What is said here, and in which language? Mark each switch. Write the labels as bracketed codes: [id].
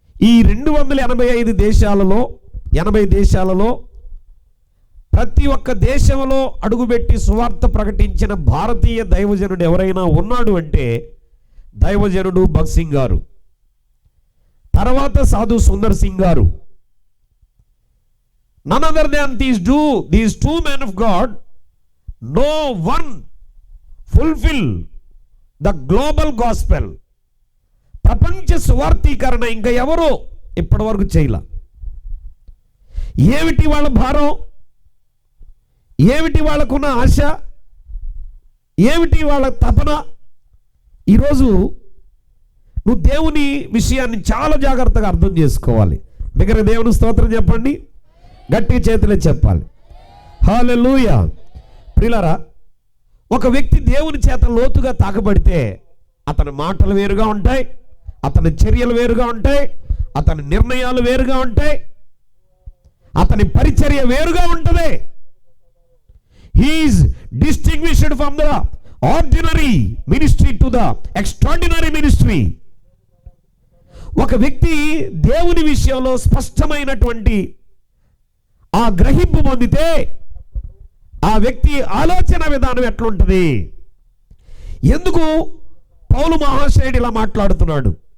[te] ఈ 285 దేశాలలో 80 దేశాలలో ప్రతి ఒక్క దేశంలో అడుగుపెట్టి సువార్త ప్రకటించిన భారతీయ దైవజనుడు ఎవరైనా ఉన్నాడు అంటే దైవజనుడు భక్సింగ్ గారు, తర్వాత సాధు సుందర్ సింగ్ గారు. [en] None other than these two men of God, no one fulfill the global gospel. [te] ప్రపంచ సువార్తీకరణ ఇంకా ఎవరో ఇప్పటి వరకు చేయలే. ఏమిటి వాళ్ళ భారం? ఏమిటి వాళ్ళకున్న ఆశ? ఏమిటి వాళ్ళ తపన? ఈరోజు నువ్వు దేవుని విషయాన్ని చాలా జాగ్రత్తగా అర్థం చేసుకోవాలి. దగ్గర దేవుని స్తోత్రం చెప్పండి, గట్టి చేతులే చెప్పాలి. హల్లెలూయా. ప్రియులారా, ఒక వ్యక్తి దేవుని చేత లోతుగా తాకబడితే అతని మాటలు వేరుగా ఉంటాయి, అతని చర్యలు వేరుగా ఉంటాయి, అతని నిర్ణయాలు వేరుగా ఉంటాయి, అతని పరిచర్య వేరుగా ఉంటుంది. [en] He is distinguished from the ordinary ministry to the extraordinary ministry. [te] ఒక వ్యక్తి దేవుని విషయంలో స్పష్టమైనటువంటి ఆ గ్రహింపు పొందితే ఆ వ్యక్తి ఆలోచన విధానం ఎట్లుంటుంది? ఎందుకు పౌలు మహాశయుడు ఇలా మాట్లాడుతున్నాడు?